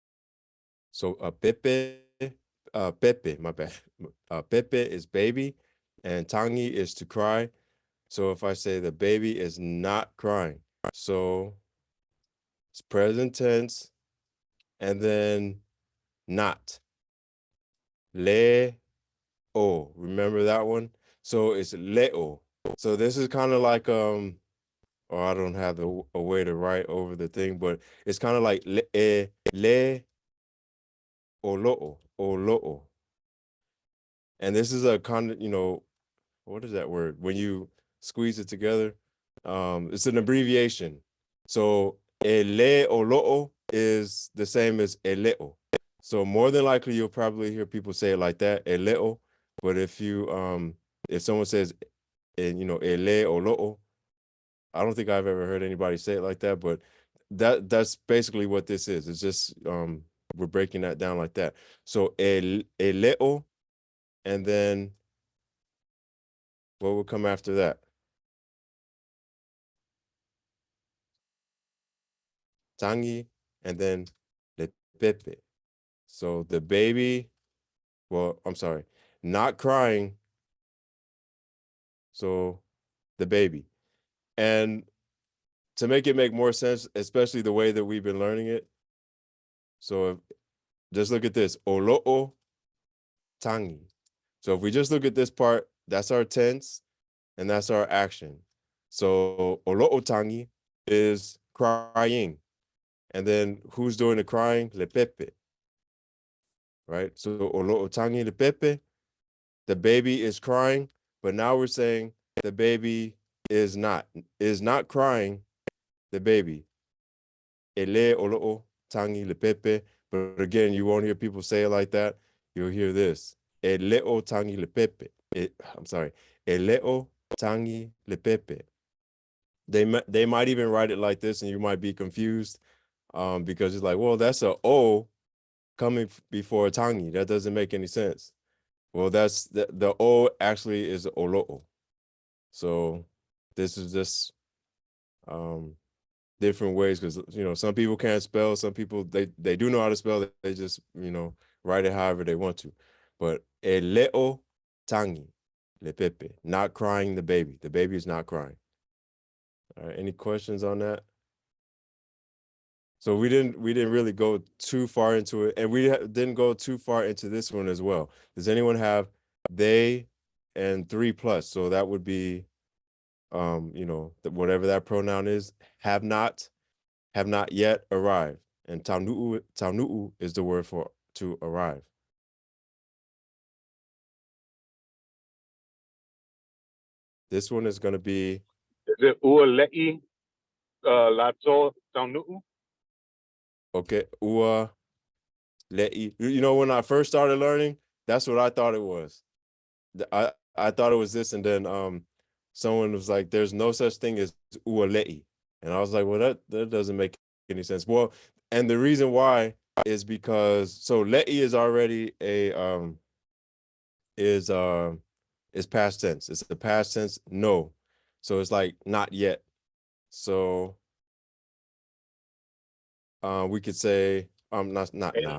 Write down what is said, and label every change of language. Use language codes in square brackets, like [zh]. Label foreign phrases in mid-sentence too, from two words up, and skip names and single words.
[en] So Pepe, my bad. Pepe is baby, and tangi is to cry. So if I say the baby is not crying, so it's present tense, and then not. [sm] Le o. [en] Remember that one? So it's leo. So this is kind of like or I don't have a way to write over the thing, but it's kind of like [sm] le o loo. [en] And this is a kind of, what is that word? When you squeeze it together, it's an abbreviation. So [sm] ele o loo [en] is the same as eleo. So more than likely you'll probably hear people say it like that, eleo. But if someone says [sm] ele o loo, [en] I don't think I've ever heard anybody say it like that, but that's basically what this is. It's just we're breaking that down like that. So eleo, and then what will come after that? [sm] Tangi, [en] and then [sm] le pepe. [en] So the baby, well, I'm sorry, not crying. So the baby. And to make it make more sense, especially the way that we've been learning it. So just look at this, [sm] olo'o tangi. [en] So if we just look at this part, that's our tense and that's our action. So [sm] olo'o tangi [en] is crying. And then who's doing the crying? [sm] Le pepe, [en] right? So [sm] olo'o tangi le pepe, [en] the baby is crying, but now we're saying the baby is not crying, the baby. [sm] Ele olo'o tangi le pepe. [en] But again, you won't hear people say it like that. You'll hear this. [sm] Eleo tangi le pepe. [en] I'm sorry. [sm] Eleo tangi le pepe. [en] They might even write it like this, and you might be confused because it's like, well, that's a O coming before a tangi. That doesn't make any sense. Well, that's the O actually is olo'o. So this is just different ways because some people can't spell, some people they do know how to spell, they just write it however they want to. [sm] But eleo tangi le pepe, [en] not crying the baby is not crying. All right, any questions on that? So we didn't really go too far into it, and we didn't go too far into this one as well. Does anyone have they and 3+? So that would be whatever that pronoun is, have not yet arrived. And tanu'u is the word for to arrive. This one is going to be, Is it [sm] uale'i lato tanu'u? okay, ua le'i. [en] When I first started learning, that's what I thought it was. I thought it was this, and then someone was like, there's no such thing as [sm] ua le'i. [en] And I was like, well, that doesn't make any sense. Well, and the reason why is because so le'i is already is past tense. It's the past tense no. So it's like not yet. So we could say not nah.